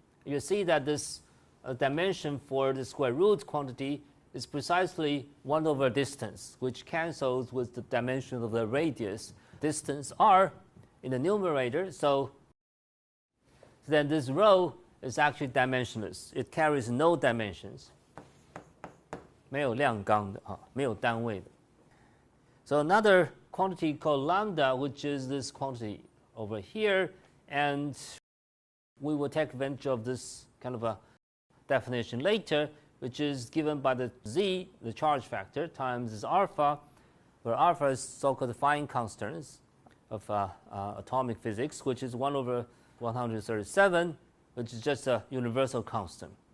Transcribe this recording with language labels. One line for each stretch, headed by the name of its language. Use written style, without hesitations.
English: You see that this dimension for the square root quantity is precisely 1 over distance, which cancels with the dimension of the radius. Distance r in the numerator, so then this rho is actually dimensionless. It carries no dimensions.
Chinese: 没有量纲的，没有单位的。
English: So another quantity called lambda, which is this quantity over here, and we will take advantage of this kind of a definition later, which is given by the z, the charge factor, times this alpha, where alpha is so-called fine constants of atomic physics, which is 1 over 137, which is just a universal constant.